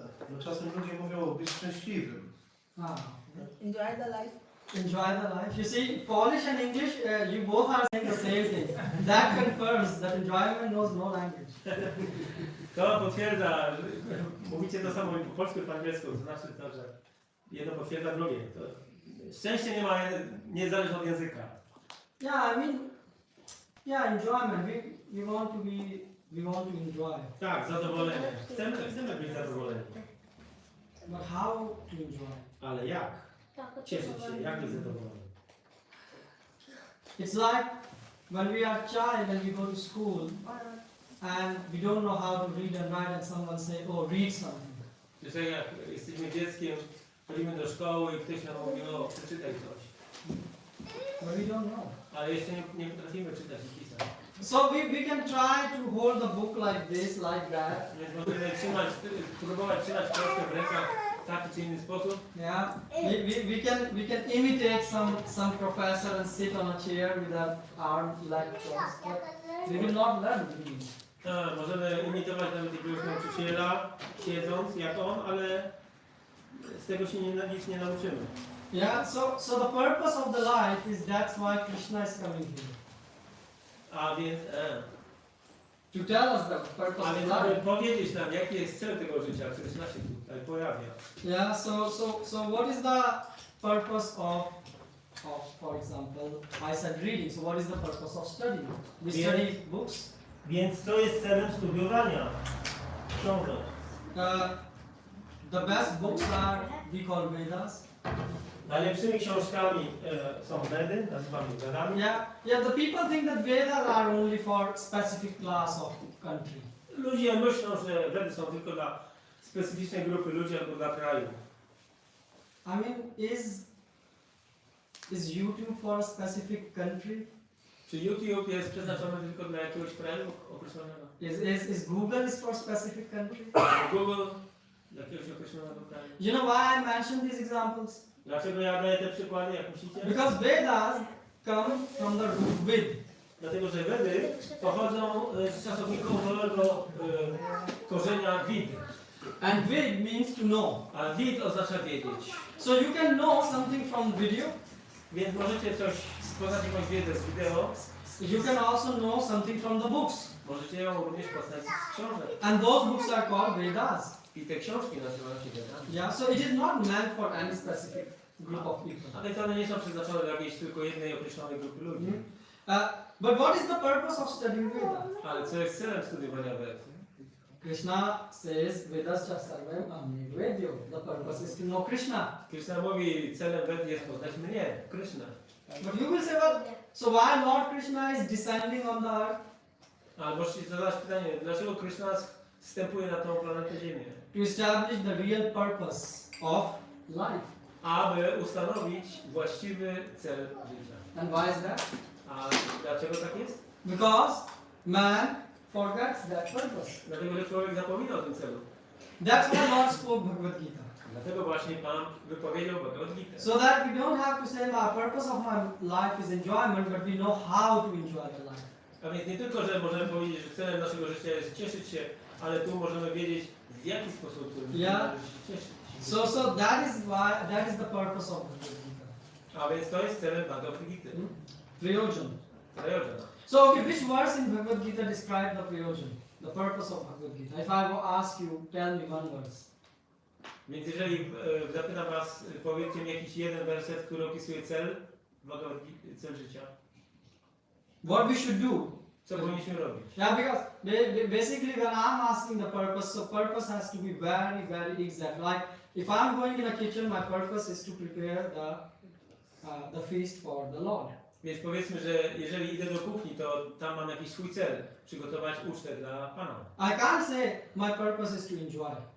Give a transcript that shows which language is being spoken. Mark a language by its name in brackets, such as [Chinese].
[Polish] No czasem ludzie mówią być szczęśliwym. [English] Enjoy the life. Enjoy the life. You see, Polish and English, you both are saying the same thing. That confirms that enjoyment knows no language. [Polish] To potwierdza, że mówicie to samo po polsku i po angielsku, to znaczy to, że jedno potwierdza drugie. To szczęście nie zależy od języka. [English] Yeah, I mean, yeah, enjoyment. We want to enjoy. [Polish] Tak, zadowolenie. Chcemy być zadowoleni. [English] But how to enjoy? [Polish] Ale jak? Cieszyć się, jak być zadowolony? [English] It's like when we are child and we go to school and we don't know how to read and write and someone say, oh, read something. [Polish] Że jak jesteśmy dzieckiem, chodzimy do szkoły i ktoś nam mówi, o, przeczytaj coś. [English] But we don't know. [Polish] Ale jeszcze nie potrafimy czytać i pisać. [English] So we can try to hold the book like this, like that. [Polish] Więc możemy próbować trzymać książkę w rękach w taki czy inny sposób. [English] Yeah, we can imitate some professor and sit on a chair with our arm like crossed. But we will not learn reading. [Polish] Możemy imitować nawet jakiegoś nauczyciela, siedząc jak on, ale z tego się nic nie nauczymy. [English] Yeah, so the purpose of the life is that's why Krishna is coming here. [Polish] A więc, [English] To tell us the purpose [Polish] a [English] of [Polish] więc [English] life. [Polish] aby powiedzieć nam, jaki jest cel tego życia, Krishna się tutaj pojawia. [English] Yeah, so what is the purpose of for example, I said reading. So what is the purpose of studying? We study books. [Polish] Więc co jest celem studiowania książek? [English] The best books are we call Vedas. [Polish] Najlepszymi książkami są Vedy, nazywamy Vedami. [English] Yeah, the people think that Vedas are only for specific class of country. [Polish] Ludzie myślą, że Vedy są tylko dla specyficznej grupy ludzi albo dla kraju. [English] I mean, is YouTube for a specific country? [Polish] Czy YouTube jest przeznaczony tylko dla jakiegoś kraju określonego? [English] Is Google is for specific country? [Polish] Google jakiegoś określonego kraju? [English] You know why I mentioned these examples? [Polish] Dlaczego ja daję te przykłady, jak myślicie? [English] Because Vedas come from the root vid. [Polish] Dlatego, że Vedy pochodzą z czasownikowego korzenia vid. [English] And vid means to know. [Polish] A vid oznacza wiedzieć. [English] So you can know something from video. [Polish] Więc możecie poznać jakąś wiedzę z wideo. [English] You can also know something from the books. [Polish] Możecie ją również poznać z książek. [English] And those books are called Vedas. [Polish] I te książki nazywają się Vedami. [English] Yeah, so it is not meant for any specific group of people. [Polish] A więc one nie są przeznaczone dla jakiejś tylko jednej określonej grupy ludzi. [English] But what is the purpose of studying Veda? [Polish] Ale co jest celem studiowania Ved? [English] Krishna says Vedas sarvam amnivedyo. The purpose is to know Krishna. [Polish] Krishna mówi, celem Ved jest poznać mnie, Krishna. [English] But you will say, well, so why Lord Krishna is descending on the earth? [Polish] Albo możecie zadać pytanie, dlaczego Krishna wstępuje na tą planetę Ziemię? [English] To establish the real purpose of life. [Polish] Aby ustanowić właściwy cel życia. [English] And why is that? [Polish] A dlaczego tak jest? [English] Because man forgets that purpose. [Polish] Dlatego, że człowiek zapomina o tym celu. [English] That's why Lord spoke Bhagavat-Gita. [Polish] Dlatego właśnie Pan wypowiedział Bhagavat-Gitę. [English] So that we don't have to say, the purpose of my life is enjoyment, but we know how to enjoy the life. [Polish] A więc nie tylko, że możemy powiedzieć, że celem naszego życia jest cieszyć się, ale tu możemy wiedzieć, w jaki sposób należy się cieszyć. [English] So that is the purpose of Bhagavat-Gita. [Polish] A więc to jest celem Bhagavat-Gity. [Sanskrit] Prayojan. Prayojana. [English] So okay, which verse in Bhagavat-Gita describe the prayojan, the purpose of Bhagavat-Gita? If I will ask you, tell me one verse. [Polish] Więc jeżeli zapytam Was, powiedzcie mi jakiś jeden werset, który opisuje cel Bhagavat-Gity, cel życia. [English] What we should do? [Polish] Co powinniśmy robić? [English] Yeah, because basically when I'm asking the purpose, so purpose has to be very, very exact. Like if I'm going in a kitchen, my purpose is to prepare the feast for the Lord. [Polish] Więc powiedzmy, że jeżeli idę do kuchni, to tam mam jakiś swój cel, przygotować ucztę dla Pana. [English] I can't say my purpose is to enjoy.